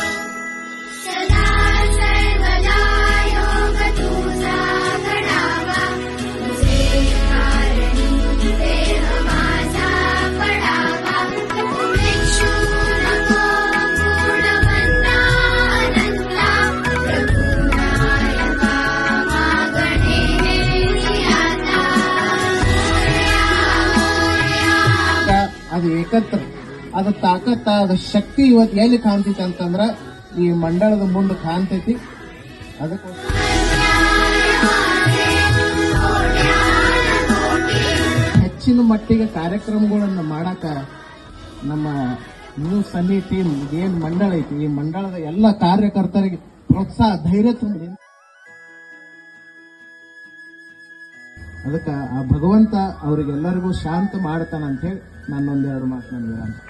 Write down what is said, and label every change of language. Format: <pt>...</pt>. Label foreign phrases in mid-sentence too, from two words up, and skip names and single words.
<mr>सदा सर्वदा योग तुझा घडावा तुझे कारणी देह माझा पडावा भिक्षू नको गुणवंता अनंता प्रभुनायका मागणे आता</mr> <kn>ಅದು ಏಕತ್ರ ಅದ ತಾಕತ್ತ ಅದ ಶಕ್ತಿ ಇವತ್ತು ಎಲ್ಲಿ ಕಾಣ್ತೈತಿ ಅಂತಂದ್ರ ಈ ಮಂಡಳದ ಮುಂದೆ ಕಾಣ್ತೈತಿ. ಅದಕ್ಕೋಸ್ಕರ ಹೆಚ್ಚಿನ ಮಟ್ಟಿಗೆ ಕಾರ್ಯಕ್ರಮಗಳನ್ನ ಮಾಡಾಕ ನಮ್ಮ ನ್ಯೂಸ್ ಸನ್ನಿ ಟೀಮ್ ಏನ್ ಮಂಡಳ ಐತಿ ಈ ಮಂಡಳದ ಎಲ್ಲ ಕಾರ್ಯಕರ್ತರಿಗೆ ಪ್ರೋತ್ಸಾಹ ಧೈರ್ಯ ತುಂಬಿ ಅದಕ್ಕೆ ಆ ಭಗವಂತ ಅವರಿಗೆಲ್ಲರಿಗೂ ಶಾಂತ ಮಾಡ್ತಾನ ಅಂತ ಹೇಳಿ ನಾನೊಂದೆರಡು ಮಾತು ನನಗೆ</kn>